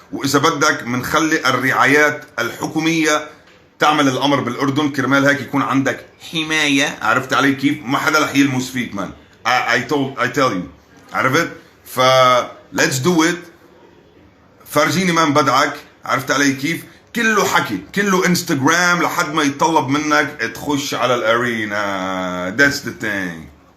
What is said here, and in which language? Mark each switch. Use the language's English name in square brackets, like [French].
[Arabic] واذا بدك بنخلي الرعايات الحكوميه تعمل الامر بالاردن، كرمال هيك يكون عندك حمايه. عرفت علي كيف؟ ما حدا رح يلمس فيك مان. [English] I tell you. [Arabic] عرفت؟ ف [English] let's do it. [Arabic] فرجيني مان بدعك. عرفت علي كيف؟ كله حكي، كله انستغرام، لحد ما يتطلب منك تخش على الارينا. [English] that's the thing.